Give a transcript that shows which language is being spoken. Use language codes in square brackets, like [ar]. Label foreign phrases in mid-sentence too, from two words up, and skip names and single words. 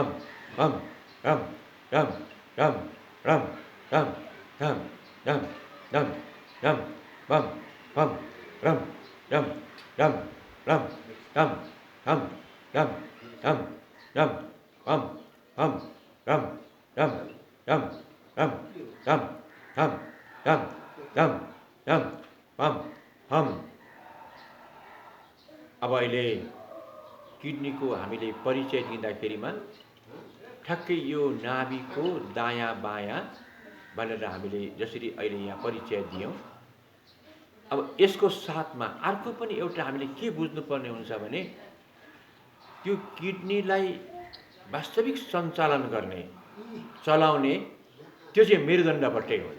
[ne] bum rum dum dum rum dum dum dum dum dum bum bum rum dum dum rum dum dum dum dum dum bum bum rum dum dum dum dum dum dum dum dum bum bum अब अहिले किडनीको हामीले परिचय दिँदाखेरिमा ठ्याक्कै यो नाभिको दायाँ बायाँ भनेर हामीले जसरी अहिले यहाँ परिचय दियौँ, अब यसको साथमा अर्को पनि एउटा हामीले के बुझ्नुपर्ने हुन्छ भने त्यो किडनीलाई वास्तविक सञ्चालन गर्ने चलाउने त्यो चाहिँ मेरुदण्डबाटै हुन्छ।